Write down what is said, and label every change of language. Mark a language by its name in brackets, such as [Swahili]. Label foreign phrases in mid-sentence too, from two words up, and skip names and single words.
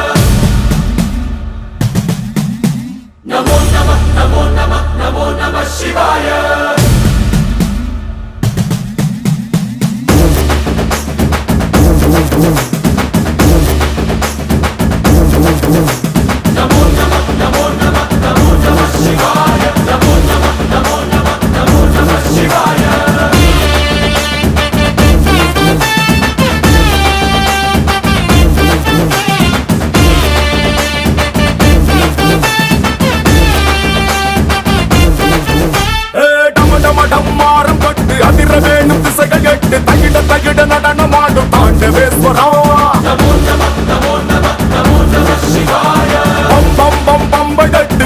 [Sanskrit] नमो नमः नमो नमः नमो नमः शिवाय नमो नमः नमो नमः नमो नमः शिवाय नमो नमः नमो नमः नमो नमः शिवाय [Tamil] டம்மாரம் கொட்டு அதிர வேணும் திசைகள் எட்டு தகிட தகிட நடனமாடும் தாண்டவேஸ்வரா [Sanskrit] नमो नमः नमो नमः नमो नमः शिवाय [Tamil] பம் பம் பம் பம்படட்டு